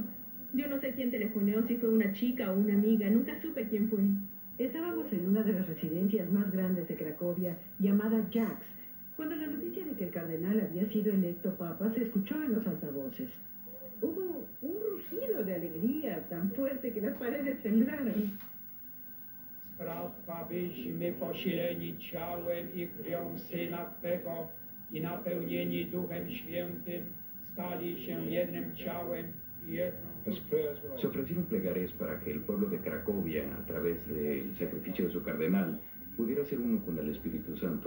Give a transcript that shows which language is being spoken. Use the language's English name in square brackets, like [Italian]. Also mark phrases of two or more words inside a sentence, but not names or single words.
[Spanish] Yo no sé quién telefoneó, si fue una chica o una amiga, nunca supe quién fue. Estábamos en una de las residencias más grandes de Cracovia, llamada Jax, cuando la noticia de que el cardenal había sido electo papa se escuchó en los altavoces. Hubo un rugido de alegría tan fuerte que las paredes temblaron. [Polish] Sprawa, byśmy posileni ciałem i krwią Syna Twego i napełnieni Duchem Świętym stali się jednym ciałem y jedną duszą. [Spanish] Se ofrecieron plegarias para que el pueblo de Cracovia, a través del sacrificio de su cardenal, pudiera ser uno con el Espíritu Santo.